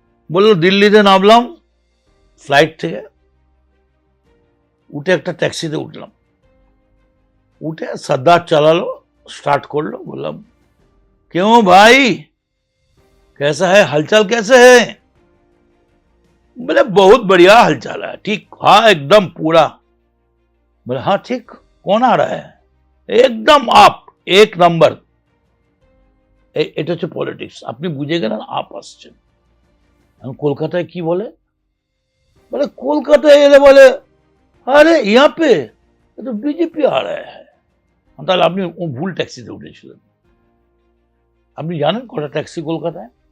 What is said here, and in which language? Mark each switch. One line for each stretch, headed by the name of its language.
Bangla: বললো দিল্লিতে নামলাম ফ্লাইট থেকে, উঠে একটা ট্যাক্সিতে উঠলাম, উঠে সর্দার চালালো, স্টার্ট করলো, বললাম
Hindi: क्यों भाई कैसा है, हालचाल कैसे है? बोले बहुत बढ़िया हालचाल है, ठीक, हाँ एकदम पूरा। बोले हाँ ठीक, कौन आ रहा है? एकदम आप, 1 নম্বর।
Bangla: এটা হচ্ছে পলিটিক্স, আপনি বুঝে গেলেন আপ আসছেন। কলকাতায় কি বলে কলকাতায় এলে বলে
Hindi: আরে ইয়া পে তো বিজেপি আ রা হ্যায়।
Bangla: তাহলে আপনি ভুল ট্যাক্সিতে উঠেছিলেন। আপনি জানেন কটা ট্যাক্সি কলকাতায়?